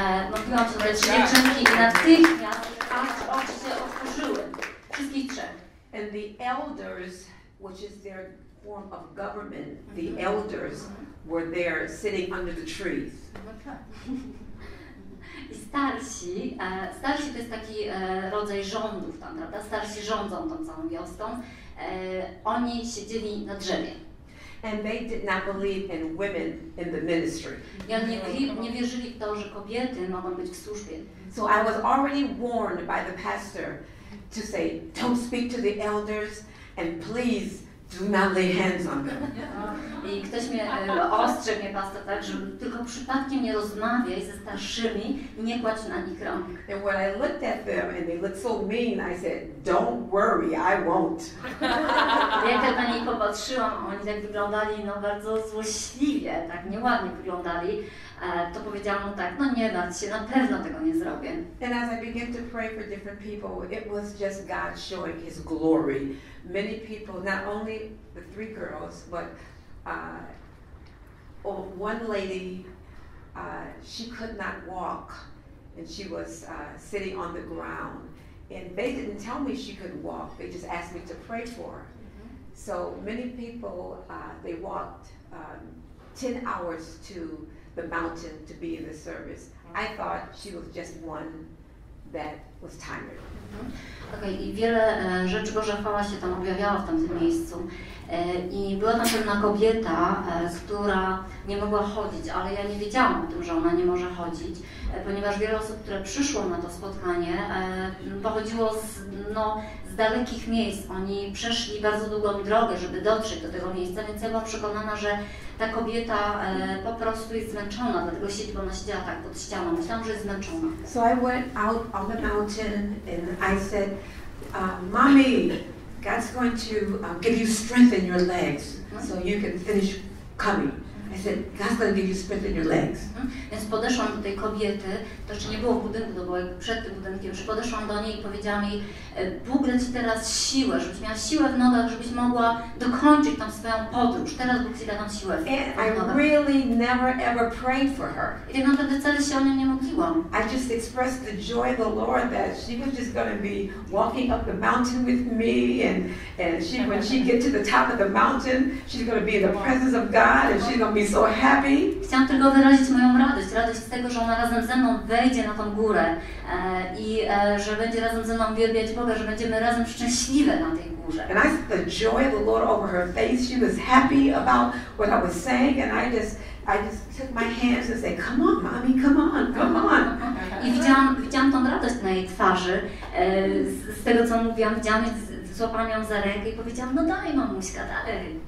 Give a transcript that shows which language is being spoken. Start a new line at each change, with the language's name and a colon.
Polish: Modliłam się za 3 dziewczynki i natychmiast oczy się otworzyły. Wszystkich 3.
English: And the elders, which is their form of government, the elders were there sitting under the trees.
Polish: I starsi to jest taki rodzaj rządów tam, prawda? Starsi rządzą tą całą wioską. Oni siedzieli na drzewie.
English: And they did not believe in women in the ministry.
Polish: I oni nie wierzyli w to, że kobiety mogą być w służbie.
English: So I was already warned by the pastor to say, don't speak to the elders and please do not lay hands on them.
Polish: I ktoś mnie ostrzegł, mnie pastor, tak, że tylko przypadkiem nie rozmawiaj ze starszymi i nie kładź na nich rąk.
English: And when I looked at them and they looked so mean, I said, don't worry, I won't.
Polish: Jak na nich popatrzyłam, oni tak wyglądali bardzo złośliwie, tak nieładnie wyglądali, to powiedziałam tak, no nie martw się, na pewno tego nie zrobię.
English: And as I began to pray for different people, it was just God showing His glory. Many people, not only the 3 girls, but one lady, she could not walk, and she was sitting on the ground. And they didn't tell me she could walk, they just asked me to pray for her. So many people, they walked 10 hours to the mountain to be in the service. I thought she was just one that was tired.
Polish: I wiele rzeczy Boża chwała się tam objawiała w tamtym miejscu. I była tam pewna kobieta, która nie mogła chodzić, ale ja nie wiedziałam o tym, że ona nie może chodzić, ponieważ wiele osób, które przyszło na to spotkanie, pochodziło z dalekich miejsc. Oni przeszli bardzo długą drogę, żeby dotrzeć do tego miejsca, więc ja byłam przekonana, że ta kobieta po prostu jest zmęczona, dlatego siedzi, bo ona siedziała tak pod ścianą. Myślałam, że jest zmęczona.
English: So I went out on the mountain and I said, Mommy, God's going to give you strength in your legs so you can finish coming. I said, God's going to give you strength in your legs.
Polish: Więc podeszłam do tej kobiety, to jeszcze nie było w budynku, to było jakby przed tym budynkiem, już podeszłam do niej i powiedziałam jej, Bóg da Ci teraz siłę, żebyś miała siłę w nogach, żebyś mogła dokończyć tam swoją podróż. Teraz Bóg Ci da tam siłę w nogach.
English: I really never ever prayed for her.
Polish: I tak naprawdę wcale się o nią nie modliłam.
English: I just expressed the joy of the Lord that she was just going to be walking up the mountain with me, and when she get to the top of the mountain, she's going to be in the presence of God, and she's going to be so happy.
Polish: Chciałam tylko wyrazić moją radość z tego, że ona razem ze mną wejdzie na tą górę i że będzie razem ze mną wielbiać Boga, że będziemy razem szczęśliwe na tej górze.
English: And I saw the joy of the Lord over her face. She was happy about what I was saying, and I just took my hands and said, "Come on, Mommy, come on, come on."
Polish: I widziałam tą radość na jej twarzy z tego, co mówiłam, złapałam ją za rękę i powiedziałam, no daj mamuśka, daj.